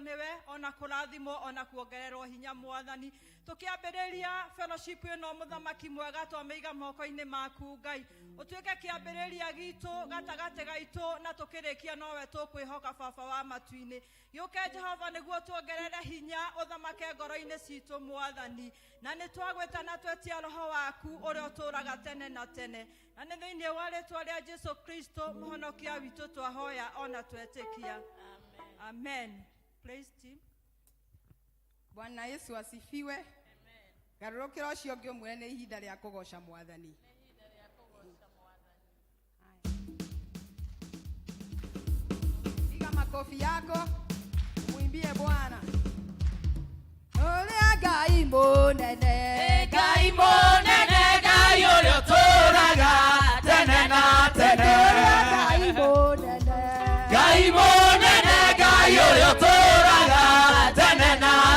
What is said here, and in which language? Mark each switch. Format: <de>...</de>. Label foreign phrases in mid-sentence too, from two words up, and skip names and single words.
<ki>niwe ona kurathimo ona kuongererwo hinya Mwathani tukiambĩrĩria fellowship ĩno muthamaki mwega twamĩiga moko-inĩ maku Ngai utuĩke kĩambĩrĩria gitu gatagate gaitu na tukĩrĩkia nowe tũkwĩhoka baba wa matu-inĩ gĩũke Jehova nĩguo tuongerere hinya uthamake ngoro-inĩ citũ Mwathani na nĩ twagwĩta na twetia roho waku ũrĩa ũtũũraga tene na tene na nĩ thĩinĩ wa rĩĩtwa rĩa Jesu Kristo mũhonokia witũ twahoya ona twetĩkia amen.</ki> <en>Praise team.</en> <sw>Bwana Yesu asifiwe. Amen.</sw> <ki>Garũrũkĩra ũcio ũngĩ ũmwĩre nĩ ihinda rĩa kũgoca Mwathani.</ki> <sw>Piga makofi yako. Muimbie Bwana.</sw> <ki>Ole Ngai mũnene. Ngai mũnene Ngai ũrĩa ũtũũraga tene na tene. Ngai mũnene. Ngai mũnene Ngai ũrĩa ũtũũraga tene na</ki>